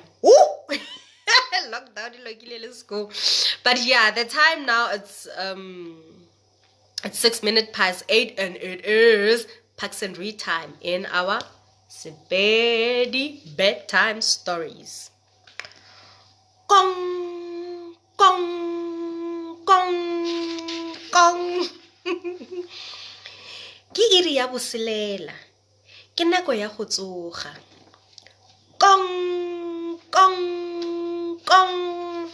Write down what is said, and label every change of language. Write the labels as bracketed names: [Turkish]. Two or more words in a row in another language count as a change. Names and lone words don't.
[English] Ooh! Lockdown, let's go. But yeah, the time now, it's 6 minutes past 8, and it is Parksandread time in our Sepedi bedtime stories. Gong, gong, gong, gong. [Northern Sotho] Ke iri ya boselela. Ke nako ya go tsoga. Gong, gong, gong.